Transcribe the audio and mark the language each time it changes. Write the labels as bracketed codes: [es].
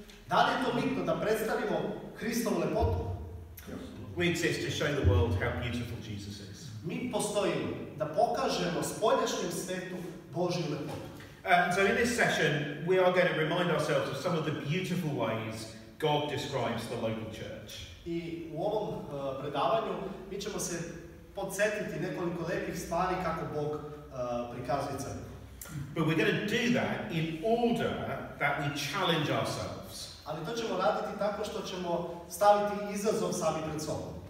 [sr] Da li je to bitno da predstavimo Hristovu lepotu? [en] We exist to show the world how beautiful Jesus is. [sr] Mi postojimo da pokažemo spoljašnjem svetu Božju lepotu. [en] So in this session, we are going to remind ourselves of some of the beautiful ways God describes the local church. [sr] I u ovom predavanju mi ćemo se podsjetiti nekoliko lepih stvari kako Bog prikazuje crkvu. [en] But we're going to do that in order that we challenge ourselves. [sr] Ali to ćemo raditi tako što ćemo staviti izazov sami pred sobom.